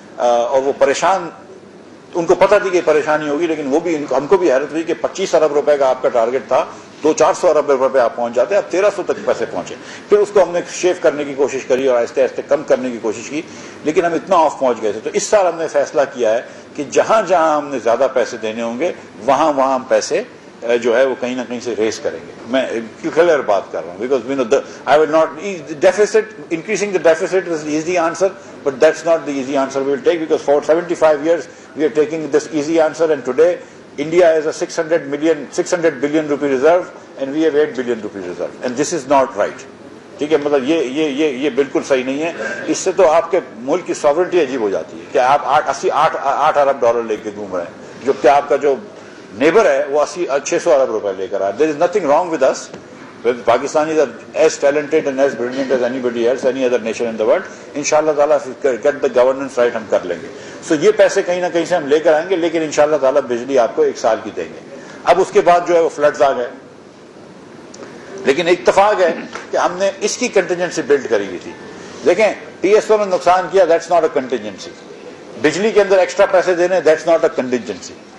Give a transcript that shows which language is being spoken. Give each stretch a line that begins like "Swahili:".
Urdu: اور وہ پریشان, ان کو پتا تھی کہ پریشانی ہوگی, لیکن وہ بھی ہم کو بھی حیرت ہوئی کہ 25 ارب روپے کا آپ کا ٹارگٹ تھا, 200-400 ارب روپے آپ پہنچ جاتے, آپ 1300 تک پیسے پہنچے. پھر اس کو ہم نے شیو کرنے کی کوشش کری اور آہستہ آہستہ کم کرنے کی کوشش کی, لیکن ہم اتنا آف پہنچ گئے تھے. تو اس سال ہم نے فیصلہ کیا ہے کہ جہاں جہاں ہم نے زیادہ پیسے دینے ہوں گے وہاں ہم پیسے جو ہے وہ کہیں نہ کہیں سے ریز کریں گے. میں کلیئر بات کر رہا ہوں,
English: Because I will not deficit, increasing the deficit is the easy answer, but that's not the easy answer we will take, because for 75 years we are taking this easy answer, and today India has a 600 billion rupee reserve and we have 8 billion rupee reserve, and this is not right.
Urdu: ٹھیک ہے, مطلب یہ بالکل صحیح نہیں ہے. اس سے تو آپ کے ملک کی ساورنٹی عجیب ہو جاتی ہے کہ آپ 8 ارب ڈالر لے کے گھوم رہے ہیں, جبکہ آپ کا جو نیبر ہے وہ 600 ارب روپے لے کر آئے.
English: There is nothing wrong with us. Pakistanis are as talented and as brilliant as anybody else, any other nation in the world. Inshallah ta'ala, if we get the governance right,
Urdu: ہم کر لیں گے. So یہ پیسے کہیں نہ کہیں سے ہم لے کر آئیں گے, لیکن انشاءاللہ تعالی بجلی آپ کو 1 سال کی دیں گے. اب اس کے بعد جو ہے وہ فلڈز آ گئے, لیکن اتفاق ہے کہ ہم نے اس کی کنٹینجنسی بلڈ کری ہوئی تھی. دیکھیں TSO نے نقصان کیا,
English: That's not a contingency.
Urdu: بجلی کے اندر ایکسٹرا پیسے دینے, دیٹس ناٹ اے کنٹینجنسی.